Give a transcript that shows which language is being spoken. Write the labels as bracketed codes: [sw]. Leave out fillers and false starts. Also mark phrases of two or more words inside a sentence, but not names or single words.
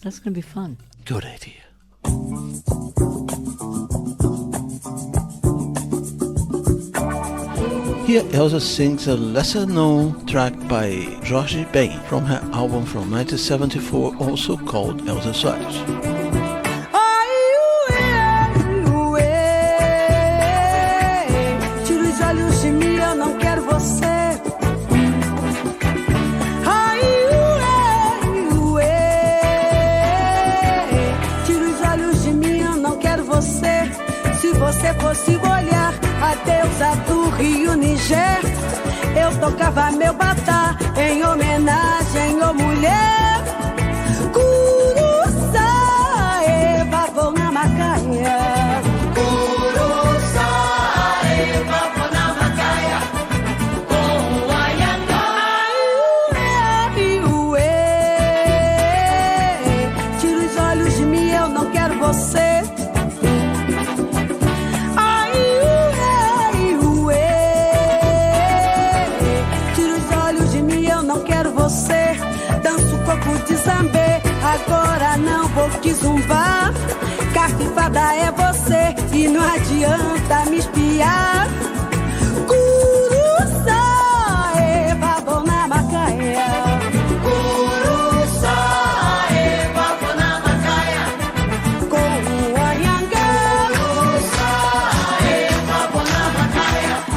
[en] That's going to be fun. Good idea. Here Elsa sings a lesser-known track by Jorge Ben from her album from 1974, also called Elsa Soares. [pt] Tira os olhos de mim, eu não quero você. Tira os olhos de mim, eu não quero você. Se você fosse olhar a deusa do Rio Niger, eu tocava meu batá em homenagem à mulher. Curuçaê, vavô na macaia. Curuçaê, vavô na macaia. Com o Anhangá. Tira os olhos de mim, eu não quero você. Danço coco de zambê, agora não vou te zumbar. Cafifada é você e não adianta me espiar. Curuçaê, vavô na macaia. Curuçaê, vavô na macaia. Com o Anhangá. Curuçaê, vavô na macaia.